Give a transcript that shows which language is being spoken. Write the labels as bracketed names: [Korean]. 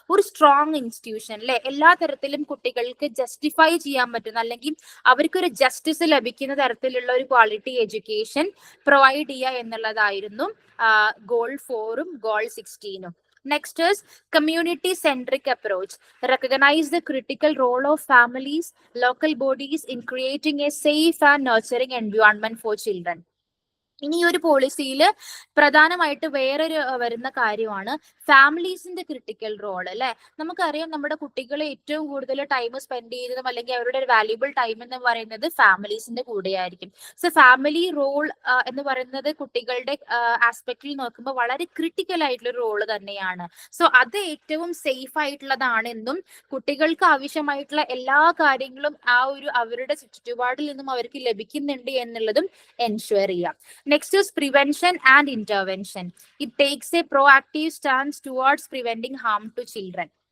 [Malayalam] ഒരു strong institution അല്ലെ, എല്ലാ തരത്തിലും കുട്ടികൾക്ക് ജസ്റ്റിഫൈ ചെയ്യാൻ പറ്റുന്ന അല്ലെങ്കിൽ അവർക്കൊരു ജസ്റ്റിസ് ലഭിക്കുന്ന തരത്തിലുള്ള ഒരു ക്വാളിറ്റി എഡ്യൂക്കേഷൻ പ്രൊവൈഡ് ചെയ്യുക എന്നുള്ളതായിരുന്നു goal 4ഉം goal 16ഉം. [English] Next is community-centric approach. Recognize the critical role of families, local bodies in creating a safe and nurturing environment for children. [Malayalam] ഇനി ഈ ഒരു പോളിസിയിൽ പ്രധാനമായിട്ട് വേറൊരു വരുന്ന കാര്യമാണ് ഫാമിലീസിന്റെ ക്രിട്ടിക്കൽ റോൾ അല്ലെ. നമുക്കറിയാം നമ്മുടെ കുട്ടികളെ ഏറ്റവും കൂടുതൽ ടൈം സ്പെൻഡ് ചെയ്യുന്നതും അല്ലെങ്കിൽ അവരുടെ ഒരു വാല്യുബിൾ ടൈം എന്ന് പറയുന്നത് ഫാമിലീസിന്റെ കൂടെയായിരിക്കും. സോ ഫാമിലി റോൾ എന്ന് പറയുന്നത് കുട്ടികളുടെ ആസ്പെക്റ്റിൽ നോക്കുമ്പോൾ വളരെ ക്രിട്ടിക്കൽ ആയിട്ടുള്ള റോള് തന്നെയാണ്. സോ അത് ഏറ്റവും സേഫ് ആയിട്ടുള്ളതാണെന്നും കുട്ടികൾക്ക് ആവശ്യമായിട്ടുള്ള എല്ലാ കാര്യങ്ങളും ആ ഒരു അവരുടെ ചുറ്റുപാടിൽ നിന്നും അവർക്ക് ലഭിക്കുന്നുണ്ട് എന്നുള്ളതും എൻഷുർ ചെയ്യാം. [English] Next is prevention and intervention. It takes a proactive stance towards preventing harm to children.